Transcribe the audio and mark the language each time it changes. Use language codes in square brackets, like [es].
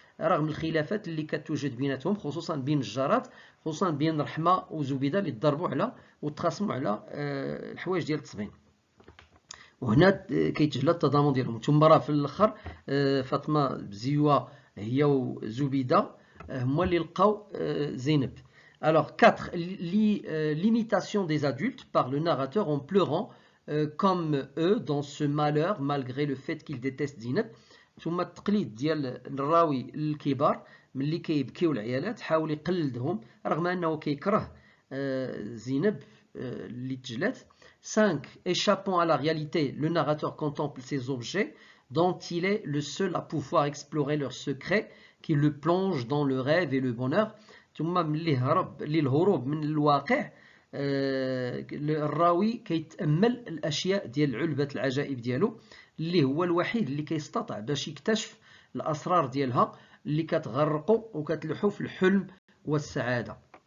[ar] رغم الخلافات اللي كتوجد بيناتهم خصوصا بين الجارات، خصوصا بين رحمة وزبيدة اللي تضربوا على وتخاصموا على الحوايج ديال التصبين. وهنا كيتجلى التضامن ديالهم. ثم راه في الاخر فاطمه بزيوه هي وزبيده هما اللي لقاو زينب. [fr] Alors 4. L'imitation des adultes par le narrateur en pleurant comme eux dans ce malheur malgré le fait qu'ils détestent زينب. [ar] ثم التقليد ديال الراوي الكبار ملي كيبكيو العيالات حاول يقلدهم رغم انه كيكره زينب اللي تجلات. 5. [fr] Échappant à la réalité, le narrateur contemple ces objets dont il est le seul à pouvoir explorer leurs secrets qui le plongent dans le rêve et le bonheur. [ar] ثم ملي هرب للهروب من الواقع الراوي كيتأمل الأشياء ديال علبة العجائب ديالو اللي هو الوحيد اللي كيستطيع باش يكتشف الأسرار ديالها اللي كتغرقو وكتلوحو في الحلم والسعادة.